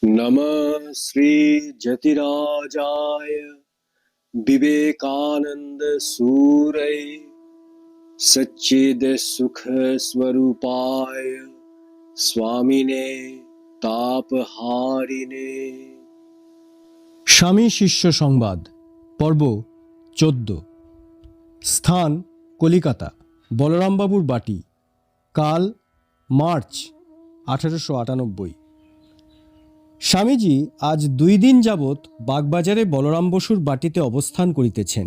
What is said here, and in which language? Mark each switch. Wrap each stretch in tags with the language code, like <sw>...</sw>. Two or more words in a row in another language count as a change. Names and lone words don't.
<sa>नमः श्री जतिराजाय विवेकानंद सूरय सच्चिद सुख स्वरूपाय स्वामिने तापहारिणे।</sa> <bn>স্বামী শিষ্য সংবাদ পর্ব 14। স্থান কলিকাতা, বলরামবাবুর বাটি। কাল মার্চ 1898। স্বামীজি আজ 2 দিন যাবৎ বাগবাজারে বলরাম বসুর বাটিতে অবস্থান করিতেছেন।</bn>